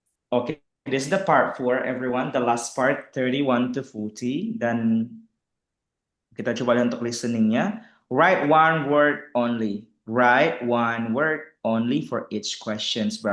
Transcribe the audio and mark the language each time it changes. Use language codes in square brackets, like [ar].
[en] Oke, this is the part 4, everyone. The last part, 31 to 40. [id] Dan kita coba lihat untuk listeningnya. [en] Write one word only. Write one word only for each questions.